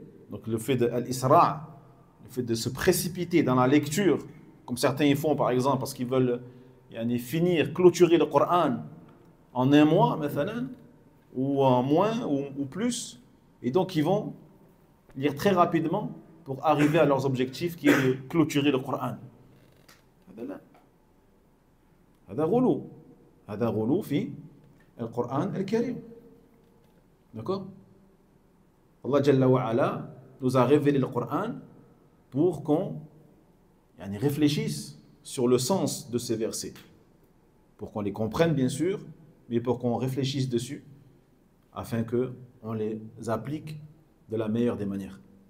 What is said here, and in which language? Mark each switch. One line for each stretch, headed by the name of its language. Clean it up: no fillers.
French: Donc le fait de l'isra', le fait de se précipiter dans la lecture, comme certains y font par exemple parce qu'ils veulent finir, clôturer le Coran en un mois, ou en moins ou plus, et donc ils vont lire très rapidement pour arriver à leurs objectifs qui est de clôturer le Coran.
Arabic: هذا غلو، هذا غلو في القرآن الكريم.
French: D'accord? Allah Jalla wa Ala nous a révélé le Coran pour qu'on réfléchisse sur le sens de ces versets, pour qu'on les comprenne bien sûr, mais pour qu'on réfléchisse dessus afin qu'on les applique de la meilleure des manières.